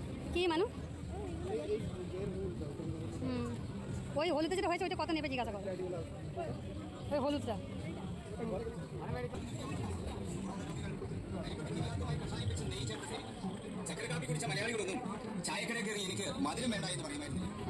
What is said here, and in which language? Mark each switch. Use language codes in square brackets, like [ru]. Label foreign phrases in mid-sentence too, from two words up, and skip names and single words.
[bn] কি মানু ওই হলুদটা যেটা হয়েছে ওইটা কত নেবে জিজ্ঞাসা করো ওই হলুদটা [ml] ചക്കര കാപ്പി കുടിച്ച മലയാളികളൊന്നും ചായക്കടയിൽ കയറി എനിക്ക് മധുരം വേണ്ട എന്ന് പറയുമായിരുന്നു.